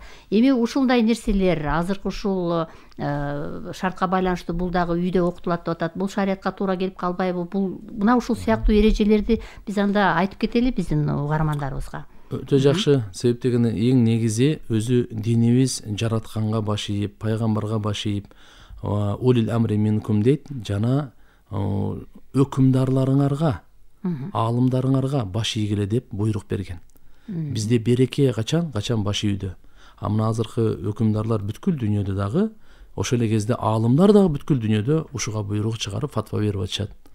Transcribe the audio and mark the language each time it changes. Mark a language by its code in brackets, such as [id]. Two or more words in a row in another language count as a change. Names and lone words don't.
[ky] Эми ушундай нерселер азыркы ушул шартка байланыштуу бул дагы үйдө окутулат деп атат. Бул шариятка туура келип калбайбы? Бул мына ушул сыяктуу эрежелерди биз анда айтып кетели биздин угармандарыбызга. Өтө жакшы. Себеп дегенде эң негизи өзү динибиз жаратканга баш ийип, пайгамбарга баш ийип, [ar] أولي الأمر منكم [ky] дейт, жана өкүмдарларыңарга, аалымдарыңарга баш ийгиле деп буйрук берген. Бизде береке качан баш ийүүдө. Мына азыркы өкүмдарлар бүткүл дүйнөдө дагы, ошол эле кезде аалымдар дагы бүткүл дүйнөдө ушуга буйрук чыгарып фатва берип атышат.